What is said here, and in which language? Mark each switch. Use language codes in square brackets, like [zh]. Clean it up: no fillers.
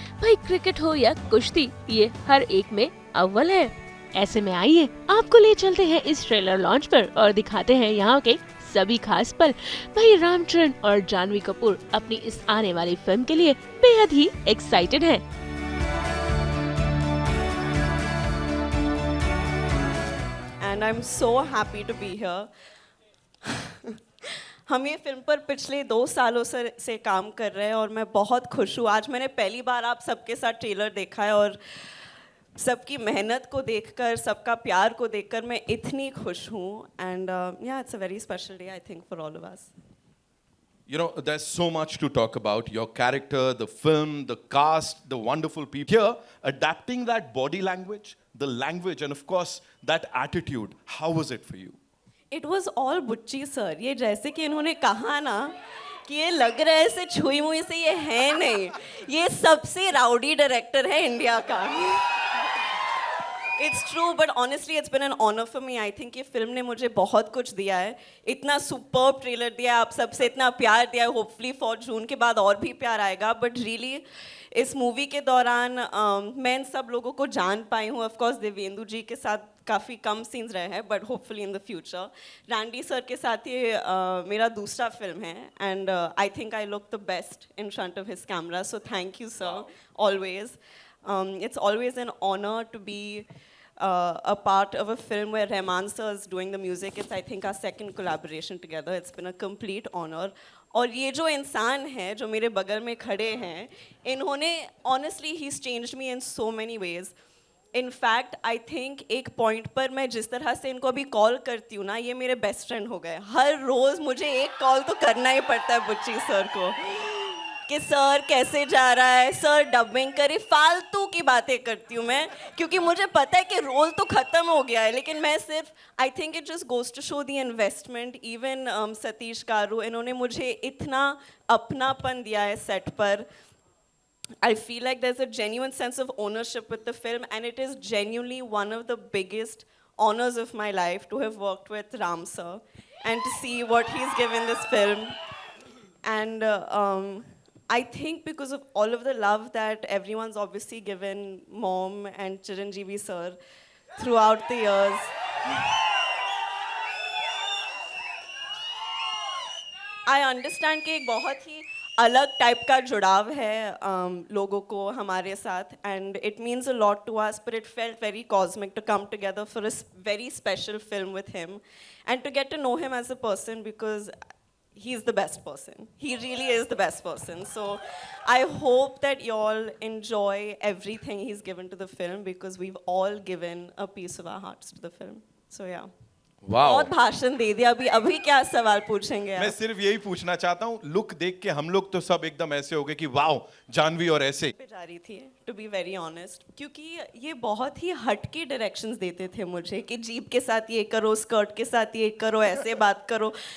[hi] भाई क्रिकेट हो या कुश्ती, ये हर एक में अव्वल है। ऐसे में आइए आपको ले चलते हैं इस ट्रेलर लॉन्च पर और दिखाते हैं यहाँ के सभी खास पल। भाई रामचरण और जानवी कपूर अपनी इस आने वाली फिल्म के लिए बेहद ही एक्साइटेड हैं। [en] and I'm so happy to be here. [hi] हम ये फिल्म पर पिछले 2 सालों से काम कर रहे हैं और मैं बहुत खुश हूँ। आज मैंने पहली बार आप सबके साथ ट्रेलर देखा है और सबकी मेहनत को देखकर, सबका प्यार को देखकर मैं इतनी खुश हूँ। [en] And yeah, it's a very special day, I think, for all of us. You know, there's so much to talk about. Your character, the film, the cast, the wonderful people. Here, adapting that body language, the language, and of course, that attitude. How was it for you? It was all Buchi sir. [hi] ये जैसे कि इन्होंने कहा ना कि ये लग रहा है ऐसे छुई मुई से, ये है नहीं। ये सबसे राउडी डायरेक्टर है इंडिया का। [en] It's true, but honestly, it's been an honor for me. I think [hi] ये फिल्म ने मुझे बहुत कुछ दिया है। इतना सुपर्ब ट्रेलर दिया है, आप सबसे इतना प्यार दिया है। [en] hopefully for June [hi] के बाद और भी प्यार आएगा। [en] but really [hi] इस मूवी के दौरान मैं इन सब लोगों को जान पाई हूँ। [en] of course [hi] देवेंदु जी के साथ काफ़ी कम सीन्स रहे हैं, [en] But hopefully in the future. [hi] Randy sir के साथ ये मेरा दूसरा फिल्म है, [en] And I think I look the best in front of his camera. So thank you sir, always. It's always an honor to be a part of a film where Rahman sir is doing the music. It's, I think, our second collaboration together. It's been a complete honor. [hi] और ये जो इंसान है जो मेरे बगल में खड़े हैं, इन्होंने [en] honestly he's changed me in so many ways. In fact, I think [hi] एक पॉइंट पर मैं जिस तरह से इनको अभी कॉल करती हूँ ना, ये मेरे बेस्ट फ्रेंड हो गए। हर रोज़ मुझे एक कॉल तो करना ही पड़ता है बुच्ची सर को कि सर कैसे जा रहा है, सर डबिंग करे। फालतू की बातें करती हूँ मैं, क्योंकि मुझे पता है कि रोल तो ख़त्म हो गया है, लेकिन मैं सिर्फ [en] I think it just goes to show the investment. [hi] Even Satish कारू, इन्होंने मुझे इतना अपनापन दिया है सेट पर। [en] I feel like there's a genuine sense of ownership with the film, and it is genuinely one of the biggest honors of my life to have worked with Ram sir and to see what he's given this film. And I think because of all of the love that everyone's obviously given Mom and Chiranjeevi sir throughout the years, I understand [hi] कि एक बहुत ही अलग type का जुड़ाव है लोगों को हमारे साथ, [en] And it means a lot to us, but it felt very cosmic to come together for a very special film with him and to get to know him as a person, because he is the best person. He really is the best person. So I hope that you all enjoy everything he's given to the film, because we've all given a piece of our hearts to the film. So yeah. Wow. [hi] बहुत भाषण दे दिया। अभी क्या सवाल पूछेंगे मैं आप? सिर्फ यही पूछना चाहता हूँ, लुक देख के हम लोग तो सब एकदम ऐसे हो गए कि वाओ जानवी और ऐसे पे जा रही थी, [en] to be very honest, [hi] क्योंकि ये बहुत ही हटके डायरेक्शंस देते थे मुझे कि जीप के साथ ये करो, स्कर्ट के साथ ये करो, ऐसे बात करो।